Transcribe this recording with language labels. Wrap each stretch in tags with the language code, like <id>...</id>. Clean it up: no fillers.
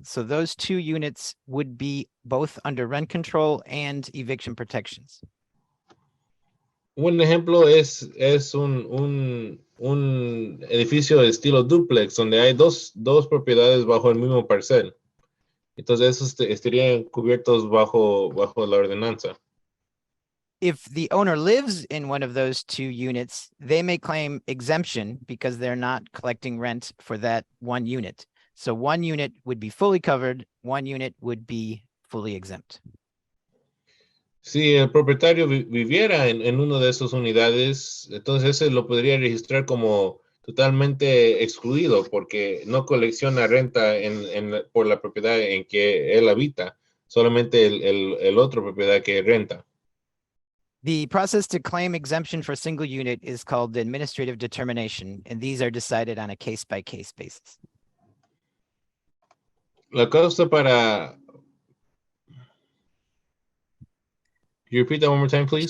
<en>So those 2 units would be both under rent control and eviction protections.</en> <es>Un ejemplo es un edificio de estilo duplex donde hay dos propiedades bajo el mismo parcel. Entonces esos estarían cubiertos bajo la ordenanza.</es> <en>If the owner lives in one of those two units, they may claim exemption because they're not collecting rent for that one unit. So one unit would be fully covered, one unit would be fully exempt.</en> <es>Si el propietario viviera en una de esas unidades, entonces ese lo podría registrar como totalmente excluido porque no colecciona renta por la propiedad en que él habita, solamente el otro propiedad que renta.</es> <en>The process to claim exemption for a single unit is called the administrative determination, and these are decided on a case-by-case basis.</en> <es>La causa para...</es> <en>Can you repeat that one more time, please?</en>